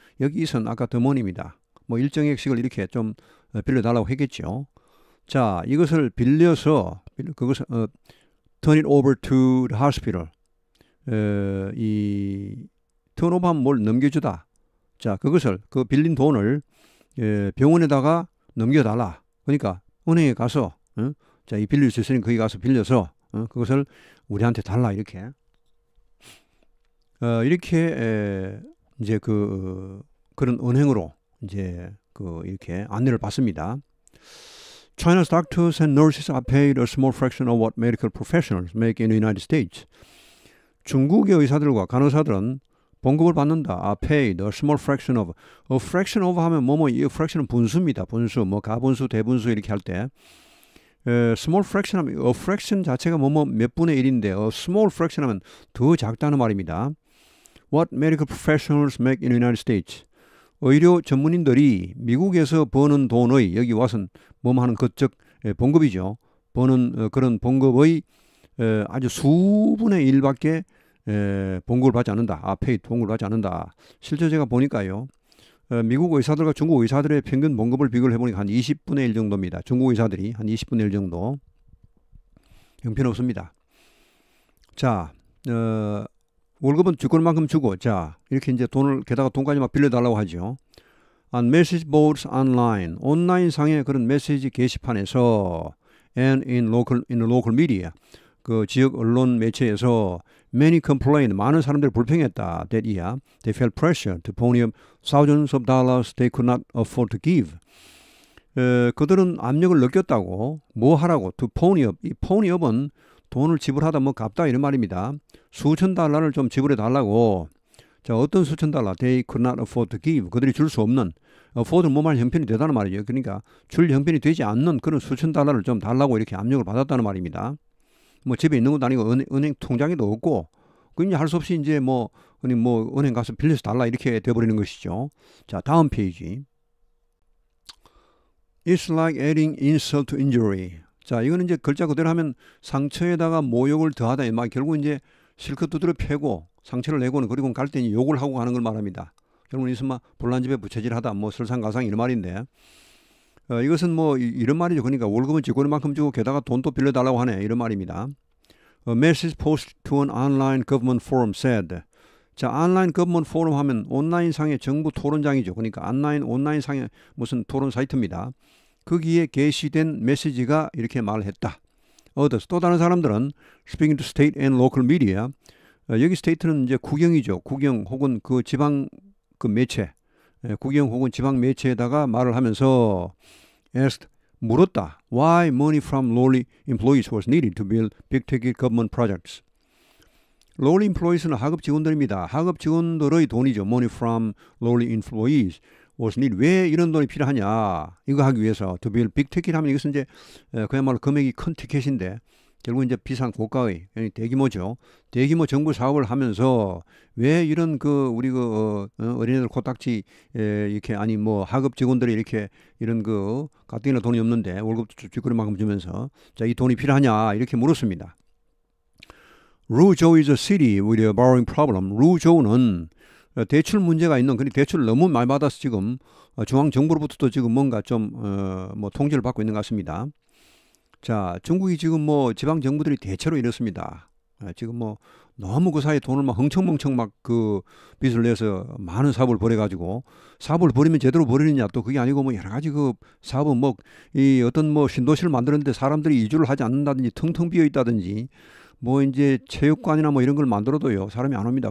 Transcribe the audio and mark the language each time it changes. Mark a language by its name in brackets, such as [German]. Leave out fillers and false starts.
[Korean] 여기 있은 아까 [English] the money [Korean] 입니다. 뭐 일정 액씩을 이렇게 좀 빌려달라고 했겠죠. 자, 이것을 빌려서 그것을 [English] turn it over to the hospital. [Korean] 이 턴오버하면 뭘 넘겨주다. 자, 그것을 그 빌린 돈을 병원에다가 넘겨달라. 그러니까 은행에 가서 자, 이 빌릴 수 있으니 거기 가서 빌려서 그것을 우리한테 달라 이렇게. 이렇게 이제 그런 은행으로 이제 이렇게 안내를 받습니다. [English] China's doctors and nurses are paid a small fraction of what medical professionals make in the United States. [Korean] 중국의 의사들과 간호사들은 봉급을 받는다. [English] are paid a small fraction of. [Korean] a fraction of 하면 이 fraction은 분수입니다. 분수, 뭐 가분수, 대분수 이렇게 할 때. small fraction 하면 a fraction 자체가 몇 분의 1인데 a small fraction 하면 더 작다는 말입니다. [English] What medical professionals make in the United States. [Korean] 의료 전문인들이 미국에서 버는 돈의, 여기 와서는 하는 그즉 봉급이죠. 버는 그런 봉급의 아주 수분의 1밖에 봉급을 받지 않는다. paid, 봉급을 받지 않는다. 실제 제가 보니까요. 미국 의사들과 중국 의사들의 평균 봉급을 비교를 해보니까 한 20분의 1 정도입니다. 중국 의사들이 한 20분의 1 정도. 형편없습니다. 자, 월급은 줄 만큼 주고, 자, 이렇게 이제 게다가 돈까지 막 빌려달라고 하죠. [English] On message boards online, [Korean] 온라인 상의 그런 메시지 게시판에서 [English] and in the local media, [Korean] 그 지역 언론 매체에서 [English] many complained, [Korean] 많은 사람들이 불평했다. [English] That they felt pressure to pony up thousands of dollars they could not afford to give. [Korean] 그들은 압력을 느꼈다고. 뭐 하라고? [English] To pony up. [Korean] 이 pony up은 돈을 지불하다 뭐 갚다 이런 말입니다. 수천 달러를 좀 지불해 달라고. 자, 어떤 수천 달러? [English] They could not afford to give. [Korean] 그들이 줄 수 없는 포드는 뭐말 형편이 되다는 말이죠. 그러니까 줄 형편이 되지 않는 그런 수천 달러를 좀 달라고 이렇게 압력을 받았다는 말입니다. 뭐 집에 있는 것도 아니고 은행 통장에도 없고 그 이제 할 수 없이 이제 뭐 은행 가서 빌려서 달라 이렇게 돼버리는 것이죠. 자, 다음 페이지. [English] It's like adding insult to injury. [Korean] 자, 이거는 이제 글자 그대로 하면 상처에다가 모욕을 더하다. 막 결국 이제 실컷 두드려 패고 상처를 내고는 그리고 갈 때 욕을 하고 가는 걸 말합니다. 결국은 있으면 불난 집에 부채질하다 뭐 설상가상 이런 말인데 이것은 뭐 이런 말이죠. 그러니까 월급은 쥐꼬리만큼 주고 게다가 돈도 빌려달라고 하네 이런 말입니다. [English] A message posted to an online government forum said. [Korean] 자, 온라인 government forum 하면 온라인상의 정부 토론장이죠. 그러니까 온라인상의 무슨 토론 사이트입니다. 거기에 게시된 메시지가 이렇게 말을 했다. [English] Others, [Korean] 또 다른 사람들은 [English] speaking to state and local media. [Korean] 여기 스테이트는 이제 국영이죠. 국영 혹은 그 지방 그 매체, 국영 혹은 지방 매체에다가 말을 하면서 asked, 물었다. [English] Why money from lowly employees was needed to build big-ticket government projects. [Korean] lowly employees는 하급 직원들입니다. 하급 직원들의 돈이죠. [English] money from lowly employees was needed. [Korean] 왜 이런 돈이 필요하냐? 이거 하기 위해서 [English] to build big-ticket [Korean] 하면 이것은 이제 그야말로 금액이 큰 티켓인데 결국 이제 비싼 고가의 대규모죠. 대규모 정부 사업을 하면서 왜 이런 그 우리 그 어린애들 코딱지 이렇게 아니 뭐 하급 직원들이 이렇게 이런 그 가뜩이나 돈이 없는데 월급도 쥐꼬리만큼 주면서 자, 이 돈이 필요하냐 이렇게 물었습니다. [English] Ruzhou is a city with a borrowing problem. [Korean] 루조우는 대출 문제가 있는, 그리고 대출을 너무 많이 받아서 지금 중앙 정부로부터도 지금 뭔가 좀 뭐 통제를 받고 있는 것 같습니다. 자, 중국이 지금 뭐 지방 정부들이 대체로 이렇습니다. 지금 뭐 너무 그 사이에 돈을 막 흥청멍청 막 그 빚을 내서 많은 사업을 벌여가지고 사업을 벌이면 제대로 벌이느냐 또 그게 아니고 뭐 여러 가지 그 사업은 뭐 이 어떤 뭐 신도시를 만드는데 사람들이 이주를 하지 않는다든지 텅텅 비어 있다든지 뭐 이제 체육관이나 뭐 이런 걸 만들어도요 사람이 안 옵니다.